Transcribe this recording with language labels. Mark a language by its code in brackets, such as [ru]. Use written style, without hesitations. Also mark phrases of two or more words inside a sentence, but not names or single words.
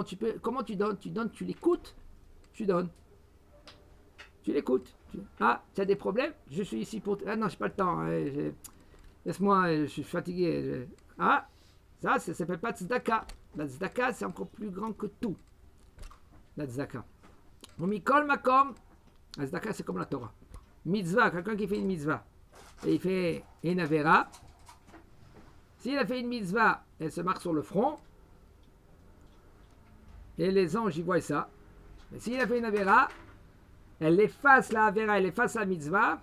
[fr] Comment tu donnes? Tu donnes, tu l'écoutes. Tu donnes. Tu l'écoutes. Ah, tu as des problèmes? Je suis ici pour... Ah non, j'ai pas le temps. Laisse-moi, je suis fatigué. Ça s'appelle pas tzedaka. La tzedaka, c'est encore plus grand que tout. La tzedaka. [he] מכל מקום. [fr] La tzedaka, c'est comme la Torah. Mitzvah, quelqu'un qui fait une mitzvah. Et il fait une avera. S'il a fait une mitzvah, elle se marque sur le front. Et les anges, ils voient ça. Mais s'il a fait une avera, elle efface la avera, elle efface la mitzvah.